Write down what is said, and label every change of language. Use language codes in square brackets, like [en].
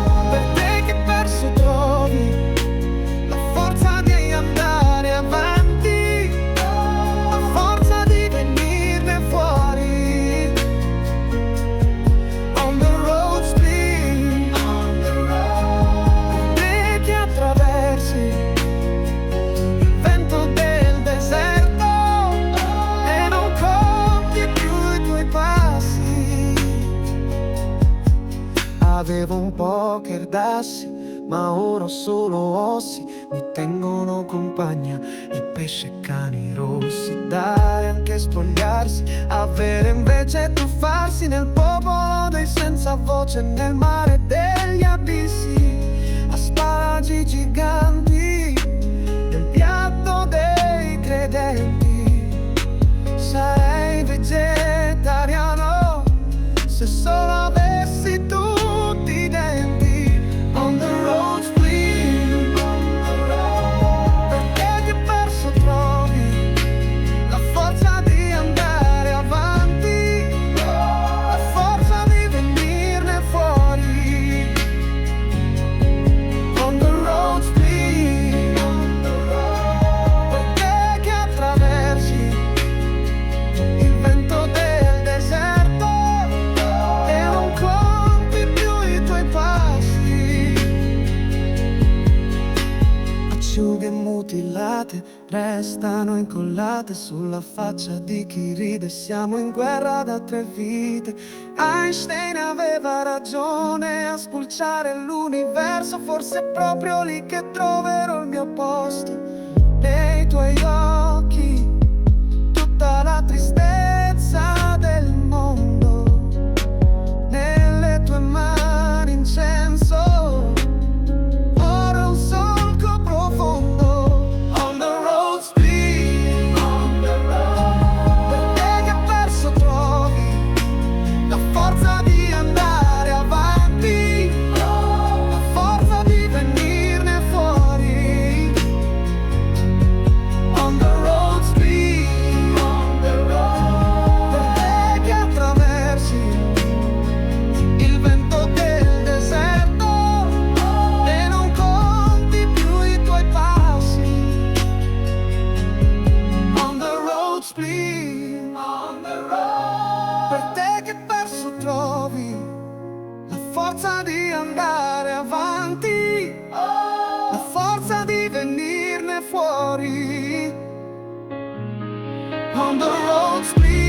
[it] Per te che perso trovi la forza di andare avanti, la forza di venirne fuori. [en] On the road speed, on the road. [it] Te che attraversi il vento del deserto e non conti più i tuoi passi. Avevo un poker d'assi, ma ora ho solo ossi, mi tengono compagna i pesci e cani rossi. Dare anche spogliarsi, avere invece tuffarsi nel popolo dei senza voce, nel mare degli abissi, asparagi giganti nel piatto dei credenti. Sarei vegetariano se solo avessi tutti i denti. [en] On the road speed, on the road. [it] Per te che perso trovi la forza di andare avanti, la forza di venirne fuori. [en] On the road speed, on the road. [it] Per te che attraversi il vento del deserto e non conti più i tuoi passi. Acciughe mutilate restano incollate sulla faccia di chi ride, siamo in guerra da 3 vite. Einstein aveva ragione a spulciare l'universo, forse è proprio lì che troverò il mio posto. Nei tuoi occhi tutta la tristezza del mondo, nelle tue mani incenso, ora un solco profondo. [en] On the road speed, on the road. [it] Per te che perso trovi la forza di andare avanti, la forza di venirne fuori. [en] On the road speed, on the road. [it] Per te che attraversi il vento del deserto e non conti più i tuoi passi. [en] On the road speed, on the road. [it] Per te che perso trovi la forza di andare avanti, la forza di venirne fuori. [en] On the road speed.